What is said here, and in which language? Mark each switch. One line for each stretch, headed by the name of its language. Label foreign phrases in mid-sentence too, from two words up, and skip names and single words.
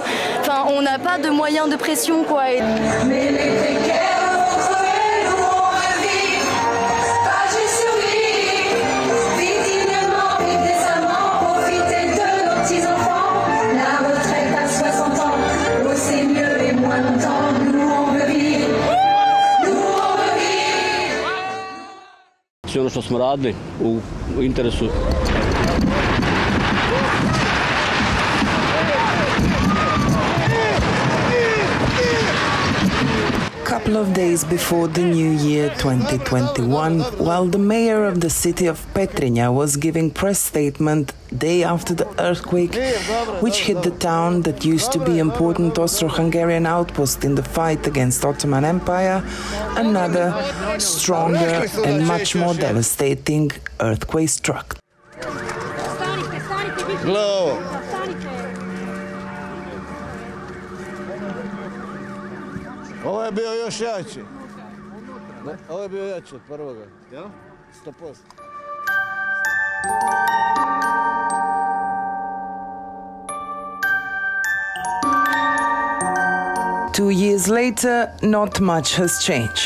French: Enfin, on n'a pas de moyens de pression, quoi. Mais les précaires vont crever, nous on veut vivre, agir sur vivre dignement, vivre décemment, profiter de nos petits-enfants. La retraite à 60 ans, oh, c'est mieux et moins longtemps, nous on veut vivre, nous on veut vivre.
Croatian: Sve ono što smo radili u interesu
English: Couple of days before the new year 2021, while the mayor of the city of Petrinja was giving press statement day after the earthquake, which hit the town that used to be important Austro-Hungarian outpost in the fight against Ottoman Empire, another, stronger and much more devastating earthquake struck.
Croatian: Ovo je bio još jači. Ovo je bio jači od prvoga. 100%.
English: 2 years later, not much has changed.